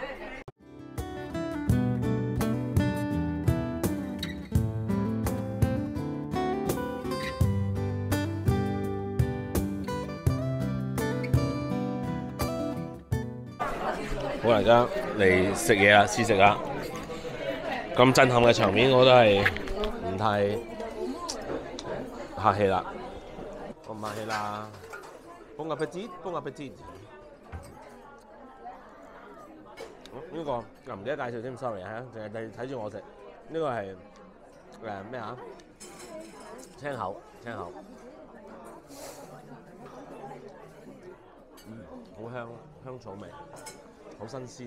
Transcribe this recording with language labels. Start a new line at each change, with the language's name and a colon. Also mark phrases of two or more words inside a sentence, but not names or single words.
Cantonese: 好，大家嚟食嘢啦，試食啦！咁震撼嘅場面，我都係唔太客氣啦。我唔客氣啦。
French: Bon appétit，bon appétit。
Cantonese: 呢個又唔記得介紹添 ，sorry 嚇，淨係睇住我食。呢個係咩啊？青口。好香，香草味，好新鮮。